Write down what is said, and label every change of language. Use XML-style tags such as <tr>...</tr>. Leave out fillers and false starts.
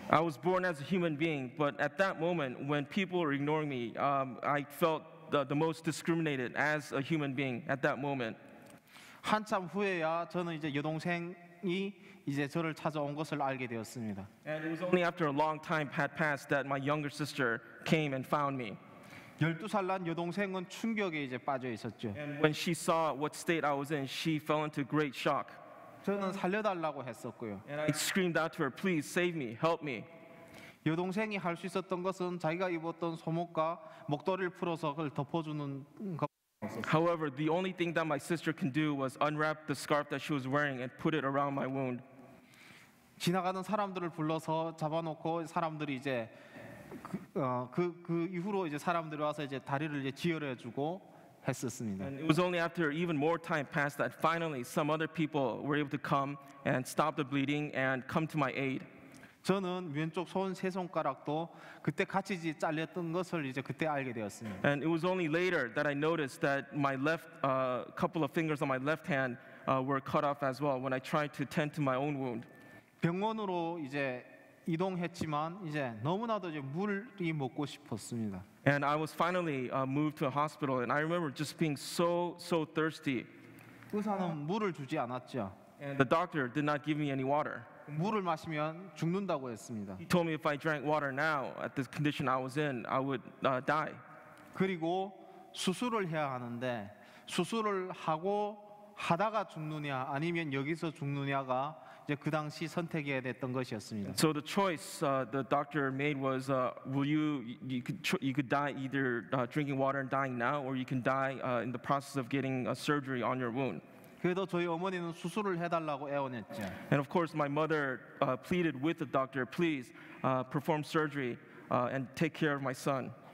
<en>I was born as a human being, but at that moment, when people were ignoring me, I felt the most discriminated as a human being at that moment.</en> <ko>한참 후에야 저는 이제 여동생이 이제 저를 찾아온 것을 알게 되었습니다.</ko> <en>And it was only after a long time had passed that my younger sister came and found me.</en> <ko>12살 난 여동생은 충격에 이제 빠져 있었죠.</ko> <en>And when she saw what state I was in, she fell into great shock.</en> <ko>저는 살려달라고 했었고요.</ko> <en>And I screamed out to her, "Please save me, help me."</en> <ko>여동생이 할 수 있었던 것은 자기가 입었던 소목과 목도리를 풀어서 그걸 덮어주는 것.</ko> <en>However, the only thing that my sister can do was unwrap the scarf that she was wearing and put it around my wound.</en> <ko>지나가는 사람들을 불러서 잡아놓고 사람들이 이제 그 이후로 이제 사람들이 와서 이제 다리를 이제 지혈해주고 했었습니다.</ko> <en>And it was only after even more time passed that finally some other people were able to come and stop the bleeding and come to my aid.</en> <ko>저는 왼쪽 손 세 손가락도 그때 같이 잘렸던 것을 이제 그때 알게 되었습니다.</ko> <en>And it was only later that I noticed that my left couple of fingers on my left hand were cut off as well when I tried to tend to my own wound.</en> <ko>병원으로 이제 이동했지만 이제 너무나도 이제 물이 먹고 싶었습니다.</ko> <en>And I was finally moved to a hospital, and I remember just being so thirsty.</en> <ko>의사는 물을 주지 않았죠.</ko> <en>And the doctor did not give me any water.</en> <ko>물을 마시면 죽는다고 했습니다.</ko> <en>He told me if I drank water now, at the condition I was in, I would die.</en> <ko>그리고 수술을 해야 하는데 수술을 하다가 죽느냐 아니면 여기서 죽느냐가 이제 그 당시 선택해야 됐던 것이었습니다.</ko> <en>So the choice the doctor made was, you could die either drinking water and dying now, or you can die in the process of getting surgery on your wound.</en> <ko>그래도 저희 어머니는 수술을 해달라고 애원했죠.</ko> <en>And of course, my mother pleaded with the doctor, please perform surgery and take care of my son.</en>